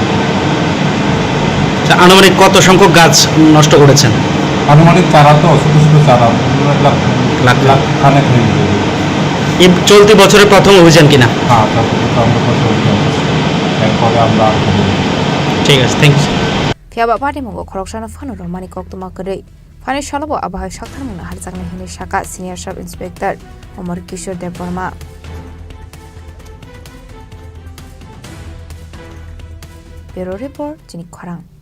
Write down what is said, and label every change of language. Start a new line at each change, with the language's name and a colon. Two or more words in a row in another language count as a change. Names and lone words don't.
Bangla: আনুমানিক কত সংখ্যক গাছ নষ্ট করেছেন? আনুমানিক চারা তো ছোট ছোট চারা লাখ লাখ খানেক হয়ে যাবে। এই চলতি বছরের প্রথম অভিযান কিনা? হ্যাঁ চলতি বছর আমরা প্রথম অভিযান এরপরে আমরা ঠিক আছে
English: thank you
Kok Borok: Fiaba Patimungko koroksan phano romani kok tumakre Fani shalabo abahai shakthar mungna harjakna hini shaka
English: senior sub inspector
Kok Borok: Omar Kishore Dev Barma
English: Bureau Report
Kok Borok: Chini Khorang